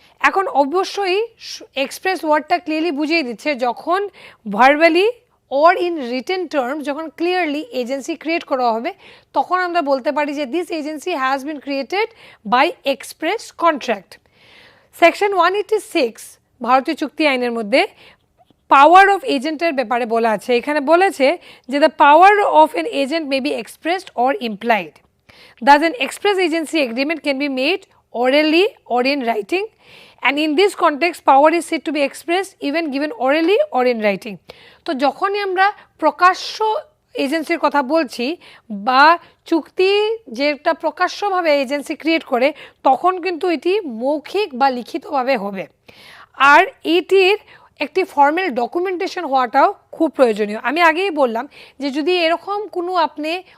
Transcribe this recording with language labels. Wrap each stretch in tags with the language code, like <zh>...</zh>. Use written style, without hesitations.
<bn>এখন অবশ্যই এক্সপ্রেস ওয়ার্ডটা ক্লিয়ারলি বুঝিয়ে দিচ্ছে যখন verbally</bn> <en>or in written terms</en> <bn>যখন ক্লিয়ারলি এজেন্সি ক্রিয়েট করা হবে তখন আমরা বলতে পারি যে</bn> <en>This agency has been created by express contract.</en> <bn>Section 186 ভারতীয় চুক্তি আইনের মধ্যে পাওয়ার অফ এজেন্টের ব্যাপারে বলা আছে। এখানে বলেছে যে</bn> <en>The power of an agent may be expressed or implied. Thus an express agency agreement can be made orally or in writing, and in this context power is said to be expressed even given orally or in writing.</en> <bn>তো যখনই আমরা প্রকাশ্য এজেন্সির কথা বলছি বা চুক্তি যেটা প্রকাশ্যভাবে এজেন্সি ক্রিয়েট করে তখন কিন্তু এটি মৌখিক বা লিখিতভাবে হবে, আর এটির একটি ফর্মাল ডকুমেন্টেশন হওয়াটাও খুব প্রয়োজনীয়। আমি আগেই বললাম যে যদি এরকম কোনো আপনি</bn>